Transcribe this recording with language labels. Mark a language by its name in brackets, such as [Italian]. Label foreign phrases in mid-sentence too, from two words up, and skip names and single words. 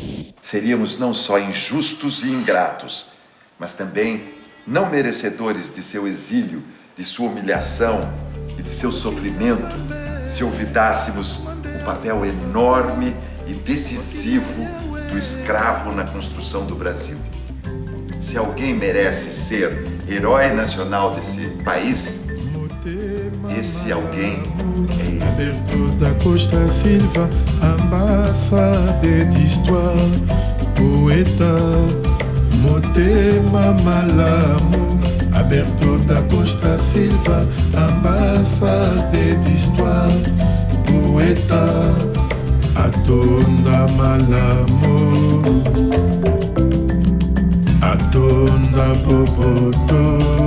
[Portuguese] Seríamos não só injustos e ingratos, mas também não merecedores de seu exílio, de sua humilhação e de seu sofrimento, se olvidássemos o papel enorme e decisivo do escravo na construção do Brasil. Se alguém merece ser herói nacional desse país, esse alguém é ele. Alberto da Costa Silva, [French] ambassadeur d'histoire, poeta, [Lingala] Motema Malamu. [Portuguese] Alberto da Costa Silva, [French] ambassadeur d'histoire, [Lingala] poeta, Atonda Malamu, Atonda Boboto,